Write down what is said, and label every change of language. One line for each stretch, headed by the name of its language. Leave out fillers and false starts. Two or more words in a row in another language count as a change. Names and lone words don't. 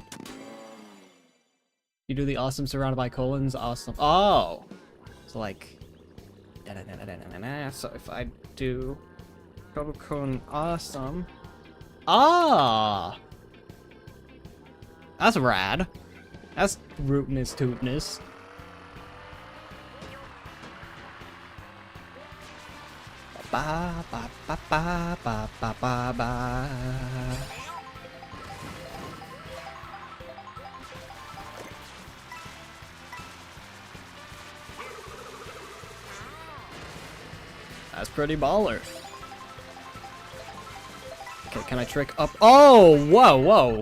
English: You do the awesome surrounded by colons, awesome. Oh! So like... So if I do... colon awesome... Ah! That's rad. That's rootness tootness. Ba ba ba ba ba ba ba ba. That's pretty baller. Okay, can I trick up? Oh, whoa, whoa.